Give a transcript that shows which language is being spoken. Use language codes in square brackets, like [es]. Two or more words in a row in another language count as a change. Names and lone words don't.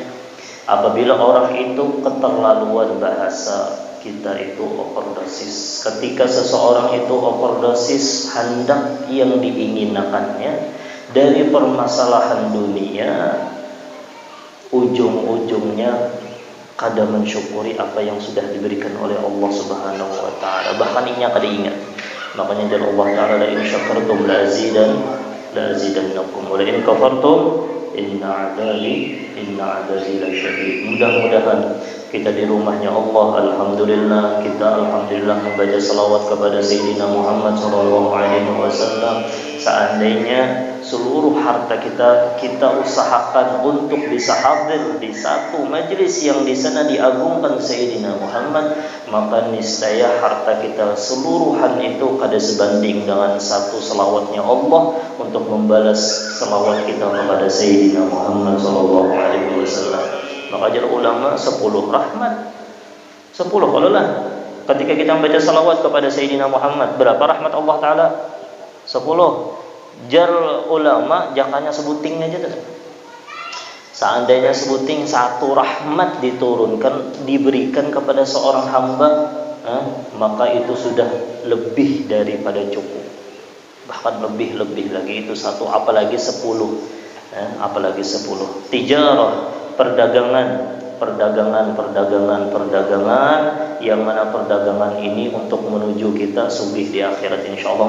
[id] Apabila orang itu keterlaluan bahasa kita itu overdosis. Ketika seseorang itu overdosis hendak yang diinginkannya dari permasalahan dunia, ujung-ujungnya kada mensyukuri apa yang sudah diberikan oleh Allah [ar] سبحانه وتعالى. [bjn] Bahkan inya kada ingat. Makanya dari Allah taala, [ar] لئن شكرتم لأزيدنكم ولئن كفرتم إن عذابي لشديد. [id] Mudah-mudahan kita di rumahnya Allah, alhamdulillah, kita alhamdulillah membaca salawat kepada Sayyidina Muhammad [ar] صلى الله عليه وسلم. [id] Seandainya seluruh harta kita usahakan untuk bisa hadir di satu majlis yang di sana diagungkan Sayyidina Muhammad, maka niscaya harta kita seluruhan itu kada sebanding dengan satu selawatnya Allah untuk membalas selawat kita kepada Sayyidina Muhammad [ar] صلى الله عليه وسلم. [bjn] Maka ajar ulama 10 rahmat. 10 kalau lah. [id] Ketika kita membaca salawat kepada Sayyidina Muhammad, berapa rahmat Allah taala? 10. [bjn] Jar ulama jangannya sebuting aja tuh. [id] Seandainya sebuting satu rahmat diturunkan, diberikan kepada seorang hamba, maka itu sudah lebih daripada cukup. Bahkan lebih lagi itu satu, apalagi 10. Apalagi 10. Tijarah, perdagangan, yang mana perdagangan ini untuk menuju kita sugih di akhirat insyaallah.